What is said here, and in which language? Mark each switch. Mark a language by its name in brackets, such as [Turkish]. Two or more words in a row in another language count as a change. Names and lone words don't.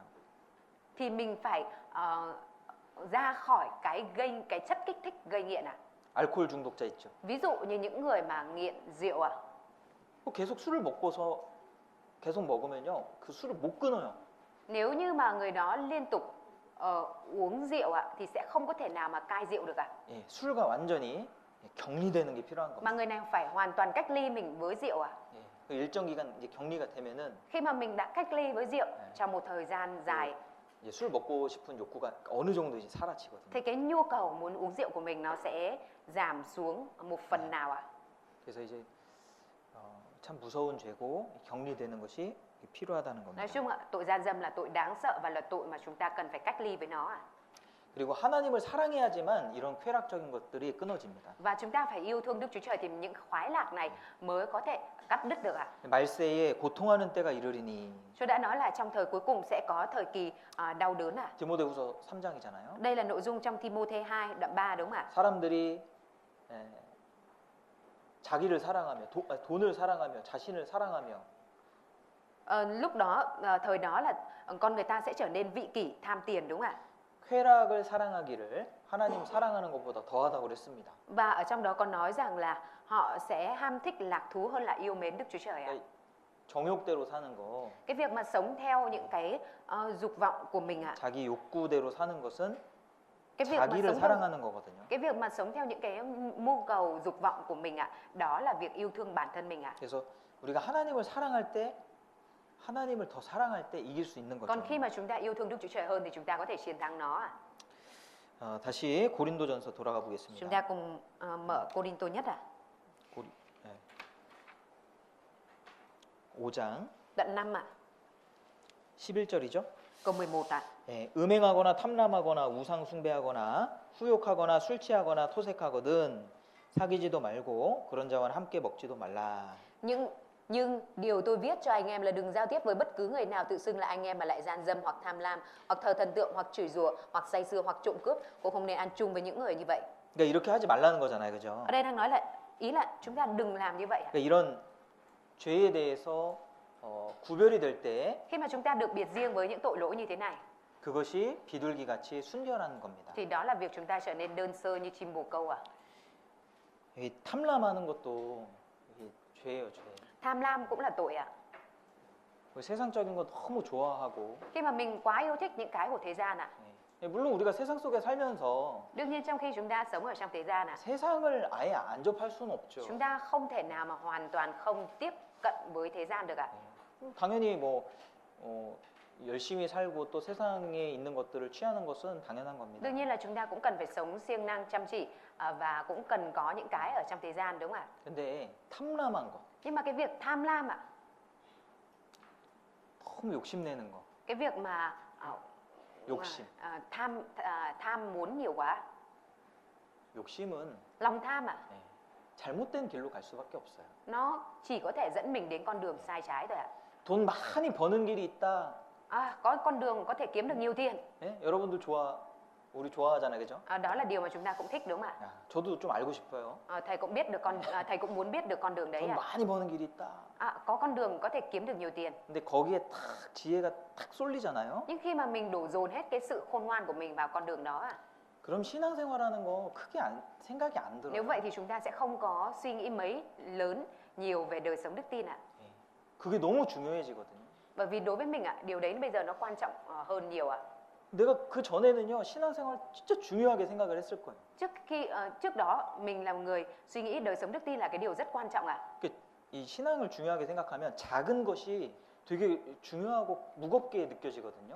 [Vietnamese] thì mình phải ra khỏi cái chất kích thích gây nghiện [Korean] 알코올 중독자 있죠. [Vietnamese] Ví dụ như những người mà nghiện rượu [Korean] 계속 술을 먹고서 계속 먹으면요. 그 술을 못 끊어요. [Vietnamese] Nếu như mà người đó liên tục uống rượu thì sẽ không có thể nào mà cai rượu được [Korean] 예, 술과 완전히 격리되는 게 필요한 겁니다. [Vietnamese] mà người này phải hoàn toàn cách ly mình với rượu à? [Korean] 예. 그 일정 기간 이제 격리가 되면은 [Vietnamese] Khi mà mình đã cách ly với rượu trong một thời gian dài [Korean] 이제 술 먹고 싶은 욕구가 어느 정도 이제 사라지거든요. [Vietnamese] thì cái nhu cầu muốn uống rượu của mình nó sẽ giảm xuống một phần nào à? [Korean] 그래서 이제 참 무서운 죄고 격리되는 것이 필요하다는 겁니다. [Vietnamese] Nói chung ạ, tội gian dâm là tội đáng sợ và là tội mà chúng ta cần phải cách ly với nó à. [Korean] 그리고 하나님을 사랑해야지만 이런 쾌락적인 것들이 끊어집니다. [Vietnamese] Và chúng ta phải yêu thương Đức Chúa Trời thì những khoái lạc này mới có thể cắt đứt được ạ. [Korean] 말세에 고통하는 때가 이르리니. [Vietnamese] Chúa đã nói là trong thời cuối cùng sẽ có thời kỳ đau đớn ạ. [Korean] 디모데후서 3장이잖아요. [Vietnamese] Đây là nội dung trong Timôthê 2 đoạn 3 đúng không ạ? [Korean] 사람들이 자기를 사랑하며 돈을 사랑하며 자신을 사랑하며 [Vietnamese] Lúc đó thời đó là con người ta sẽ trở nên vị kỷ, tham tiền đúng không ạ? [Korean] 쾌락을 사랑하기를 하나님 사랑하는 것보다 더하다고 그랬습니다. [Vietnamese] Và ở trong đó có nói rằng là họ sẽ ham thích lạc thú hơn là yêu mến Đức Chúa Trời ạ. [Korean] 정욕대로 사는 거, [Vietnamese] Cái việc mà sống theo những cái dục vọng của mình ạ. [Korean] 자기 욕구대로 사는 것은 [Vietnamese] Cái việc mà [Korean] 자기를 [Vietnamese] sống theo, [Korean] 사랑하는 거거든요. [Vietnamese] cái việc mà sống theo những cái mưu cầu dục vọng của mình ạ, đó là việc yêu thương bản thân mình ạ. [Korean] 그래서 우리가 하나님을 사랑할 때 하나님을 더 사랑할 때 이길 수 있는 [Vietnamese] Còn [Korean] 거죠. [Vietnamese] khi mà chúng ta yêu thương Đức Chúa Trời hơn thì chúng ta có thể chiến thắng nó ạ. [Korean] 다시 고린도전서 돌아가 [Vietnamese] Chúng [Korean] 보겠습니다. [Vietnamese] ta cùng mở Cô-rin-tô nhất ạ. [Korean] 5장 [Vietnamese] Đoạn 5 ạ, [Korean] 11절이죠. [Vietnamese] câu 11 ạ. [Korean] 음행하거나 탐람하거나 우상 숭배하거나 후욕하거나 술 취하거나 토색하거든 사귀지도 말고 그런 자와는 함께 먹지도 말라. [Vietnamese] Nhưng điều tôi viết cho anh em là đừng giao tiếp với bất cứ người nào tự xưng là anh em mà lại gian dâm hoặc tham lam hoặc thờ thần tượng hoặc chửi rủa hoặc say sưa hoặc trộm cướp, cũng không nên ăn chung với những người như vậy. [Korean] 그러니까 이렇게 하지 말라는 거잖아요, 그죠? [Vietnamese] Ở đây đang nói là ý là chúng ta đừng làm như vậy ạ. [Korean] 그러니까 이런 죄에 대해서 구별이 될 때 [Vietnamese] Khi mà chúng ta được biệt riêng với những tội lỗi như thế này [Korean] 그것이 비둘기 같이 순결한 겁니다. [Vietnamese] thì đó là việc chúng ta trở nên đơn sơ như chim bồ câu ạ. [Korean] 이 탐람하는 것도 이게 죄예요, 죄. [Vietnamese] Tham lam cũng là tội ạ. [Korean] 세상적인 거 너무 좋아하고. [Vietnamese] Khi mà mình quá yêu thích những cái của thế gian ạ. [Korean] 물론 우리가 세상 속에 살면서 [Vietnamese] Đương nhiên trong khi chúng ta sống ở trong thế gian ạ, [Korean] 세상을 아예 안 접할 수는 없죠. [Vietnamese] chúng ta không thể nào mà hoàn toàn không tiếp cận với thế gian được ạ. [Korean] 당연히 뭐 열심히 살고 또 세상에 있는 것들을 취하는 것은 당연한 겁니다. [Vietnamese] Đương nhiên là chúng ta cũng cần phải sống siêng năng chăm chỉ và cũng cần có những cái ở trong thế gian đúng không ạ? [Korean] 근데 탐람한 거, [Vietnamese] Nhưng mà cái việc tham lam ạ, [Korean] 너무 욕심내는 거, [Vietnamese] cái việc mà [Korean] 욕심. [Vietnamese] tham muốn nhiều quá, [Korean] 욕심은 [Vietnamese] lòng tham ạ, [Korean] 잘못된 길로 갈 수밖에 없어요. [Vietnamese] nó chỉ có thể dẫn mình đến con đường sai trái thôi ạ. [Korean] 돈 많이 버는 길이 있다. [Vietnamese] Có con đường có thể kiếm được nhiều tiền. [Korean] 여러분들 우리 좋아하잖아요, 그죠? [Vietnamese] Đó là điều mà chúng ta cũng thích đúng không ạ? [Korean] 저도 좀 알고 싶어요. [Vietnamese] Thầy cũng biết được thầy cũng muốn biết được con đường đấy [Korean] 돈 [Vietnamese] ạ. [Korean] 많이 버는 길이 있다. [Vietnamese] Có con đường có thể kiếm được nhiều tiền. [Korean] 근데 거기에 탁 지혜가 탁 쏠리잖아요. [Vietnamese] Nhưng khi mà mình đổ dồn hết cái sự khôn ngoan của mình vào con đường đó ạ, [Korean] 그럼 신앙생활하는 거 크게 생각이 안 들어요. [Vietnamese] nếu vậy thì chúng ta sẽ không có suy nghĩ mấy lớn nhiều về đời sống đức tin ạ. [Korean] 그게 너무 중요해지거든요. [Vietnamese] Bởi vì đối với mình ạ, điều đấy bây giờ nó quan trọng hơn nhiều ạ. [Korean] 내가 그 전에는요 신앙생활 진짜 중요하게 생각을 했을 거예요. [Vietnamese] Trước đó mình là một người suy nghĩ đời sống đức tin là cái điều rất quan trọng ạ. [Korean] 이 신앙을 중요하게 생각하면 작은 것이 되게 중요하고 무겁게 느껴지거든요.